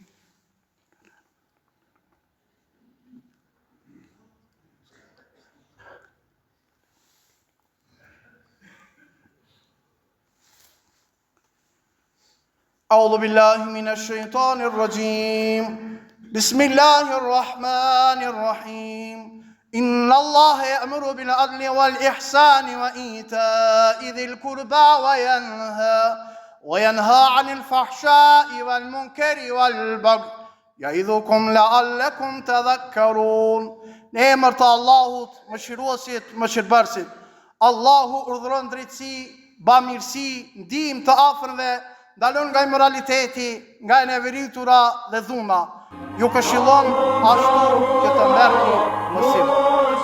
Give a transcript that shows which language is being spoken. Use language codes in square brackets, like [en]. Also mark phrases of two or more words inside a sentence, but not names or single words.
[ar] أعوذ بالله من الشيطان الرجيم بسم الله الرحمن الرحيم إن الله يأمر بالعدل والإحسان وإيتاء ذي القربى وينهى عن الفحشاء والمنكر والبغي يعظكم لعلكم تذكرون. [sq] Në emër të Allahut, mëshiruesit, mëshirbërësit. Allahu urdhëron drejtësi, bamirësi, ndihmë të afërmve, ndalon nga immoraliteti, nga e neveritura dhe dhuna. Ju këshillon ashtu që të merrni mësim.